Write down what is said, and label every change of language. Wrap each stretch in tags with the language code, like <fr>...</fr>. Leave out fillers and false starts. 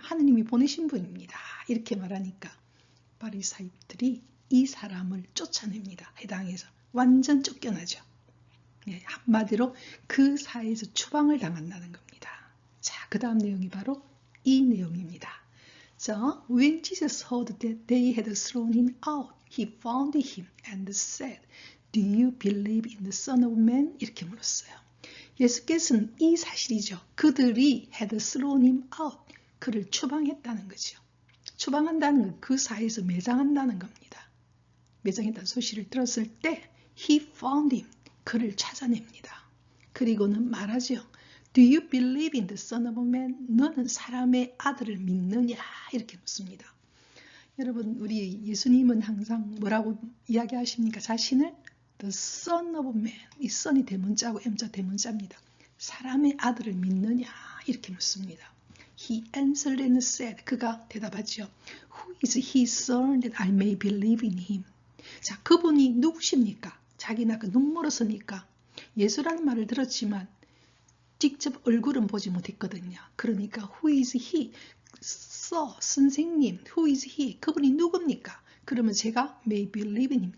<ko>하느님이 보내신 분입니다. 이렇게 말하니까 바리사이들이 이 사람을 쫓아냅니다. 해당에서 완전 쫓겨나죠. 한마디로 그 사이에서 추방을 당한다는 겁니다. 자, 그 다음 내용이 바로 이 내용입니다.</ko> <en>자, when Jesus heard that they had thrown him out, he found him and said, Do you believe in the Son of Man?</en> <ko>이렇게 물었어요. 예수께서는 이 사실이죠. 그들이</ko> <en>had thrown him out,</en> <ko>그를 추방했다는 거죠. 추방한다는 건 그 사이에서 매장한다는 겁니다. 매장했다는 소식을 들었을 때</ko> <en>he found him,</en> <ko>그를 찾아냅니다. 그리고는 말하죠.</ko> <en>Do you believe in the Son of Man?</en> <ko>너는 사람의 아들을 믿느냐? 이렇게 묻습니다. 여러분, 우리 예수님은 항상 뭐라고 이야기하십니까? 자신을 The Son of Man. 이 Son이 대문자고 M자 대문자입니다. 사람의 아들을 믿느냐? 이렇게 묻습니다.</ko> <en>He answered and said.</en> <ko>그가 대답하죠.</ko> <en>Who is his son that I may believe in him?</en> <ko>자, 그분이 누구십니까? 자기는 눈 멀었으니까 예수라는 말을 들었지만 직접 얼굴은 보지 못했거든요.</ko> <en>그러니까 who is he? 선생님, who is he?</en> <ko>그분이 누굽니까? 그러면 제가</ko> <en>may believe in him.</en>